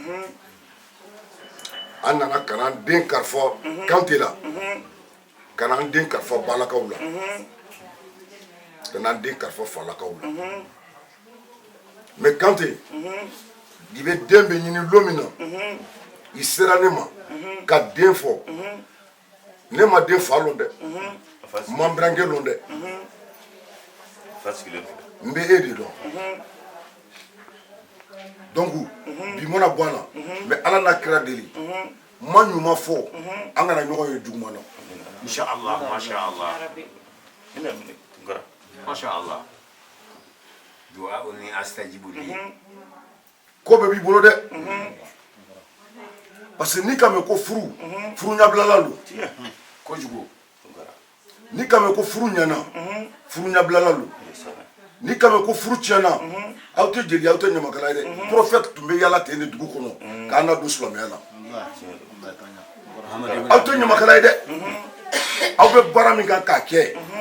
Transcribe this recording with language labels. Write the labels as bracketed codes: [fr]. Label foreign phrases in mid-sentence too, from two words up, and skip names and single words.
[bm] an nana ka n'an den kalifa Kante la ka n'an den kalifa balakaw la ka n'an den kalifa falakaw la mais Kante i bɛ den bɛ ɲini don min na i sera ne ma ka den fɔ ne ma den fa lɔn dɛ n ma n burankɛ lɔn dɛ n bɛ e de dɔn donc bi mana bɔ an na mais ala n'a kira deli ma ɲuman fɔ an kana ɲɔgɔn ye juguman na [ar] إن شاء الله ما شاء الله ما شاء الله ادعوني أستجب لي [bm] ko bɛɛ b'i bolo dɛ [fr] parce que [bm] ni ka mɛn ko furu furu ɲabilala don kojugu ni ka mɛn ko furu ɲɛna furu ɲabilala don ni ka mɛn ko furu tiɲɛna aw tɛ jeli aw tɛ ɲamakala ye dɛ prophète tun bɛ yala ten de dugu kɔnɔ k'an na don silamɛya la aw tɛ ɲamakala ye dɛ aw bɛ baara min kan k'a kɛ